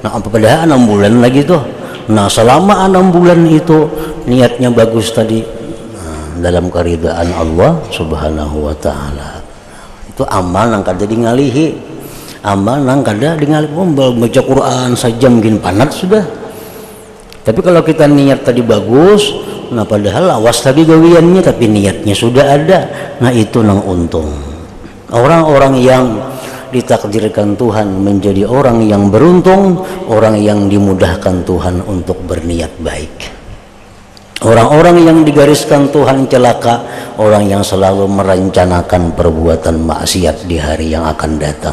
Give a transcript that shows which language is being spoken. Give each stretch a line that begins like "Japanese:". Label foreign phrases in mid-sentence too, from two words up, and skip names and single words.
Indonesian: Nah, padahal 6 bulan lagi tuh. Nah, selama 6 bulan itu niatnya bagus tadi, dalam keridaan Allah
Arabic: سبحانه وتعالى.
Banjar: Itu amal nang kada ngalihi. Amal nang kada ngalihi, baca Quran sajam gini panat sudah.
Indonesian: Tapi kalau kita niat tadi bagus, nah padahal awas tadi gawiannya tapi niatnya sudah ada.
Banjar: Nah, itu nang untung.
Indonesian: Orang-orang yang ditakdirkan Tuhan menjadi orang yang beruntung, orang yang dimudahkan Tuhan untuk berniat baik. Orang-orang yang digariskan Tuhan celaka, orang yang selalu merencanakan perbuatan maksiat di hari yang akan datang.